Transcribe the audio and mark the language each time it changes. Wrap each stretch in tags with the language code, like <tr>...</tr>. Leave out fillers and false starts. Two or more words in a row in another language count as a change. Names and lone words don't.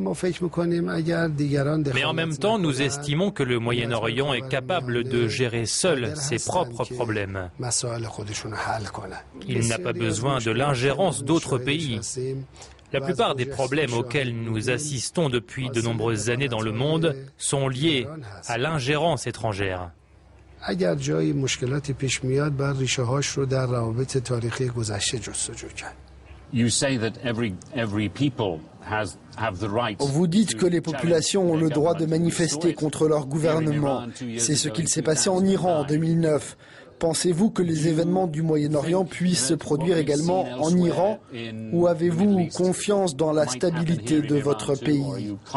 <fr>Mais en même temps, nous estimons que le Moyen-Orient est capable de gérer seul ses propres problèmes. Il n'a pas besoin de l'ingérence d'autres pays. La plupart des problèmes auxquels nous assistons depuis de nombreuses années dans le monde sont liés à l'ingérence étrangère.</fr> <fa>اگر جایی مشکلاتی پیش میاد باید ریشه هاش رو در روابط تاریخی گذشته جستجو کرد.</fa> <fr>Vous dites que les populations ont le droit de manifester contre leur gouvernement. C'est ce qu'il s'est passé en Iran en 2009. Pensez-vous que les événements du Moyen-Orient puissent se produire également en Iran ou avez-vous confiance dans la stabilité de votre pays ?</fr>